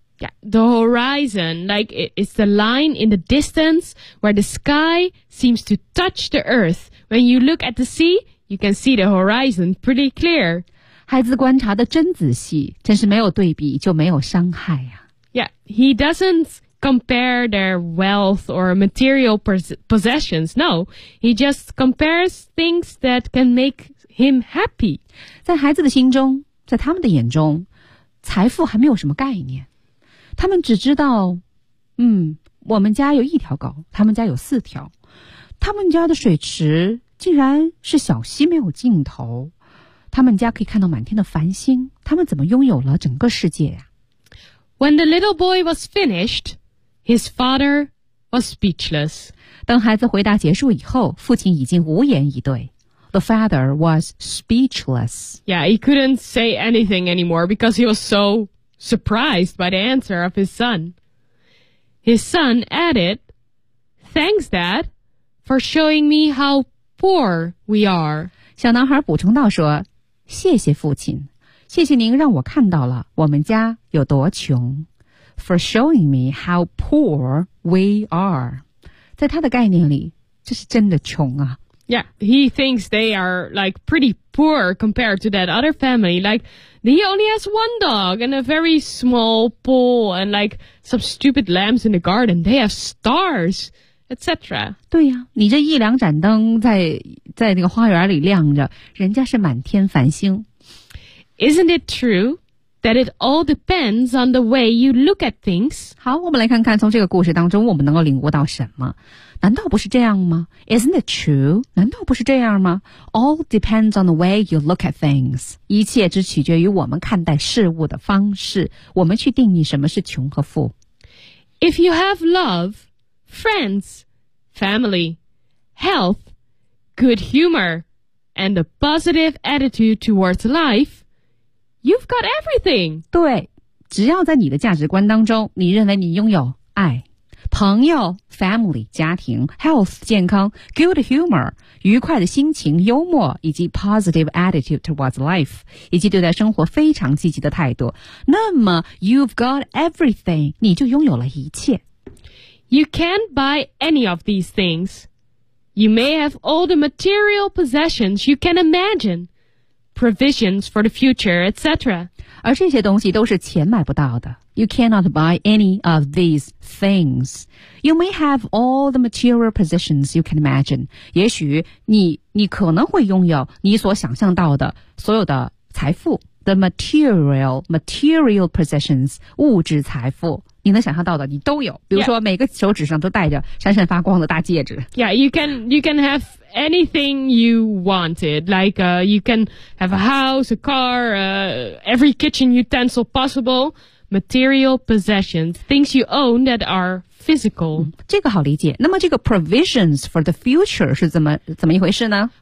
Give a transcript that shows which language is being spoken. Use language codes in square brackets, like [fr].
[en] Yeah, the horizon, like it's the line in the distance where the sky seems to touch the earth. When you look at the sea, you can see the horizon pretty clear. [zh] 孩子观察的真仔细，真是没有对比就没有伤害啊。 [en] Yeah, he doesn't... compare their wealth or material possessions. No, he just compares things that can make him happy. [zh] 在孩子的心中，在他们的眼中，财富还没有什么概念。他们只知道，我们家有一条狗，他们家有四条。他们家的水池竟然是小溪没有尽头。他们家可以看到满天的繁星，他们怎么拥有了整个世界呀？ [en] When the little boy was finished,His father was speechless. [zh] 当孩子回答结束以后，父亲已经无言以对。 [en] The father was speechless. Yeah, he couldn't say anything anymore because he was so surprised by the answer of his son. His son added, Thanks, Dad, for showing me how poor we are. [zh] 小男孩补充道说，谢谢父亲，谢谢您让我看到了我们家有多穷。 [en] For showing me how poor we are. [zh] 在他的概念里，这是真的穷啊。 [en] Yeah, he thinks they are like pretty poor compared to that other family. Like, he only has one dog and a very small pool and like some stupid lambs in the garden. They have stars, etc. [zh] 对呀，你这一两盏灯在那个花园里亮着，人家是满天繁星。 [en] Isn't it true? That it all depends on the way you look at things. [zh] 好，我们来看看从这个故事当中我们能够领悟到什么。难道不是这样吗？ [en] Isn't it true? [zh] 难道不是这样吗？ [en] All depends on the way you look at things. [zh] 一切只取决于我们看待事物的方式，我们去定义什么是穷和富。 [en] If you have love, friends, family, health, good humor, and a positive attitude towards life,You've got everything. [zh] 对，只要在你的价值观当中，你认为你拥有爱、朋友 [en] family [zh] 家庭 [en] health [zh] 健康 [en] good humor [zh] 愉快的心情、幽默以及 [en] positive attitude towards life [zh] 以及对待生活非常积极的态度，那么 [en] you've got everything， [zh] 你就拥有了一切。 [en] You can't buy any of these things. You may have all the material possessions you can imagine. Provisions for the future, etc. [zh] 而这些东西都是钱买不到的。 [en] You cannot buy any of these things. You may have all the material possessions you can imagine. [zh] 也许你可能会拥有你所想象到的所有的财富。 [en] The material possessions, [zh] 物质财富。你能想象到的你都有，比如说每个手指上都戴着闪闪发光的大戒指。 [en] Yeah, you can have anything you wanted, like, you can have a house, a car, every kitchen utensil possible, material possessions, things you own that are physical.、 [zh] 这个好理解。那么这个 [en] provisions for the future [zh] 是怎么一回事呢？